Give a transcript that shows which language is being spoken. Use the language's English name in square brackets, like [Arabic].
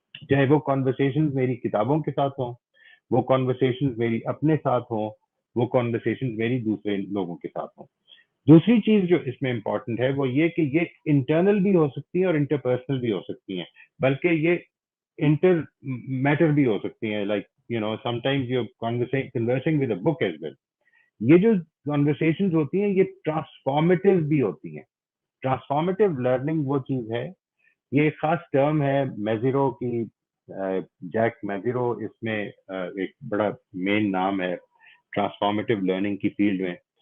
[Urdu] چاہے وہ کانورسیشنز میری کتابوں کے ساتھ ہوں, وہ کانورسیشنز میری اپنے ساتھ ہوں, وہ کانورسیشنز میری دوسرے لوگوں کے ساتھ ہوں. دوسری چیز جو اس میں امپورٹنٹ ہے وہ یہ کہ یہ انٹرنل بھی ہو سکتی ہیں اور انٹرپرسنل بھی ہو سکتی ہیں, بلکہ یہ انٹر میٹر بھی ہو سکتی ہیں. [English] Like sometimes you're conversing with a book as well. [Urdu] یہ جو conversations ہوتی ہیں یہ ٹرانسفارمیٹیو بھی ہوتی ہیں. ٹرانسفارمیٹیو لرننگ وہ چیز ہے, یہ ایک خاص ٹرم ہے میزیرو کی, جیک میزیرو اس میں ایک بڑا مین نام ہے ٹرانسفارمیٹیو لرننگ کی فیلڈ میں.